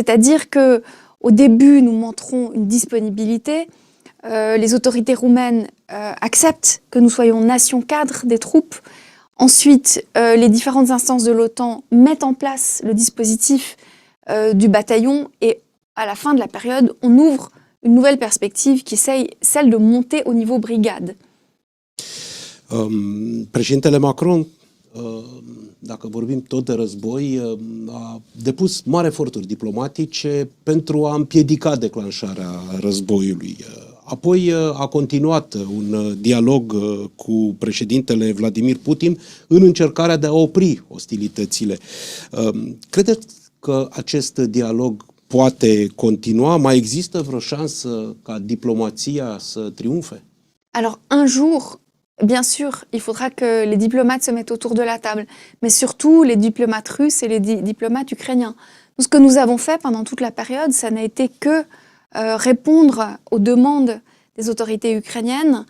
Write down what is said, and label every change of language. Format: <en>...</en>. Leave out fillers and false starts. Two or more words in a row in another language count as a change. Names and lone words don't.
<fr>C'est-à-dire que au début, nous montrons une disponibilité les autorités roumaines acceptent que nous soyons nation cadre des troupes. Ensuite, les différentes instances de l'OTAN mettent en place le dispositif du bataillon et à la fin de la période, on ouvre une nouvelle perspective qui est celle de monter au niveau brigade.</fr> <ro>Președintele Macron, dacă vorbim tot de război, a depus mari eforturi diplomatice pentru a împiedica declanșarea războiului. Apoi a continuat un dialog cu președintele Vladimir Putin în încercarea de a opri ostilitățile. Credeți că acest dialog poate continua? Mai există vreo șansă ca diplomația să triumfe?</ro> <fr>Alors, un jour, bien sûr, il faudra que les diplomates se mettent autour de la table, mais surtout les diplomates russes et les diplomates ukrainiens. Tout ce que nous avons fait pendant toute la période, ça n'a été que répondre aux demandes des autorités ukrainiennes.</fr>